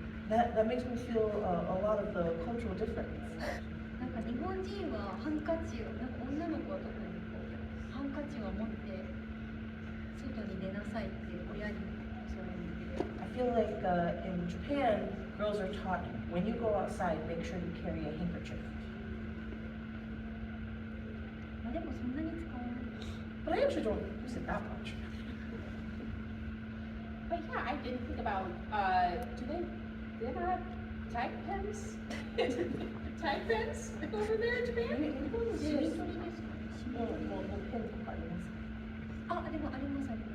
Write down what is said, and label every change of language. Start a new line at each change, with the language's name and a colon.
English: That makes me feel a lot of the cultural difference.
Japanese: なんか日本人はハンカチを、なんか女の子は特にハンカチを持って外に出なさいって親に教わるんで。
English: I feel like in Japan, girls are taught when you go outside, make sure you carry a handkerchief.
Japanese: まあでもそんなに使わない。
English: But I actually don't use it that much. But yeah, I didn't think about. Do they ever have tag pens? Tag pens over there in Japan?
Japanese: 日本でしりとりですか？ペンとかありますか？でもありますあります。